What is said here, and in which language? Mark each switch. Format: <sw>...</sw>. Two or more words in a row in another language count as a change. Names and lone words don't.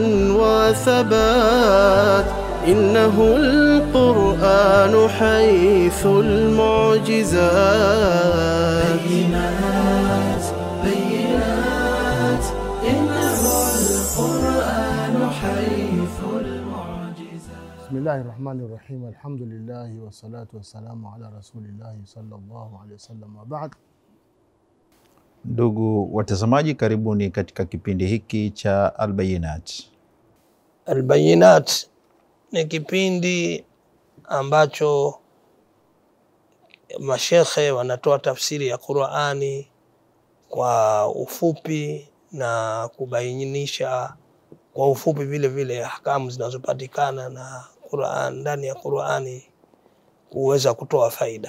<ar>وثبات إنه القرآن حيث المعجزات بينات إنه القرآن حيث المعجزات. بسم الله الرحمن الرحيم. الحمد لله والصلاة والسلام على رسول الله صلى الله عليه وسلم وبعد.</ar> <sw>Ndugu watazamaji, karibuni katika kipindi hiki cha Al-Bayinat. Al-Bayinat ni kipindi ambacho mashekhe wanatoa tafsiri ya Qur'ani kwa ufupi na kubainisha kwa ufupi vile vile ahkamu zinazopatikana na Qur'an ndani ya Qur'ani kuweza kutoa faida.</sw>